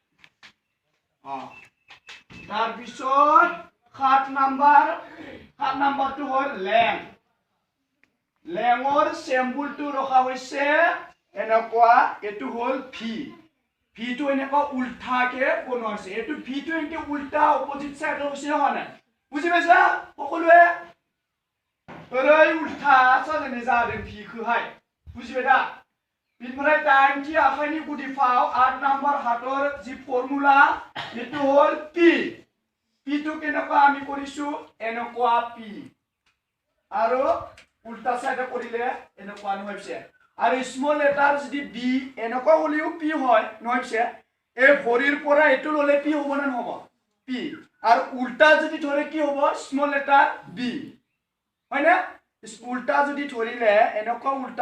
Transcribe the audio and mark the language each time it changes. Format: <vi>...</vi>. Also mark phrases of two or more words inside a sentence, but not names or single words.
<as>তাৰ পিছত 7 নম্বৰটো হ'ল লেং লেঙৰ সিম্বলটো ৰখা হৈছে এনেকুৱা এটো হ'ল ভি ভিটো এনেকুৱা উল্টাকে বনোৱা হৈছে এটো ভিটো এনেকে উল্টা</as> <en>opposite side</en> <as>হৈছে নহয় বুজি পাইছা সকলোৱে</as> <brx>ओरै उल्था साजायनाय जादों भिखौहाय बुजिबाय दा बिनिफ्राय 8 थि आखाइनि गुदि फाव</brx> <as>8</as> <brx>नाम्बार हातर जि फर्मुला</brx> <as>बेটো হল পি পিটো কেনেকুৱা আমি কৰিছো এনেকুৱা পি আৰু উল্টা সাইডে কৰিলে এনেকুৱা নহয়ছে আৰু</as> <en>small letter</en> <as>যদি বি এনেকুৱা হলিও পি হয় নহয়ছে এই ভৰিৰ পৰা এটো ললে পি হ'ব না নহব পি আৰু উল্টা যদি ধৰে কি হ'ব</as> <en>small letter</en> <as>বি হয় না উল্টা যদি ধৰিলে এনেকুৱা উল্টা</as>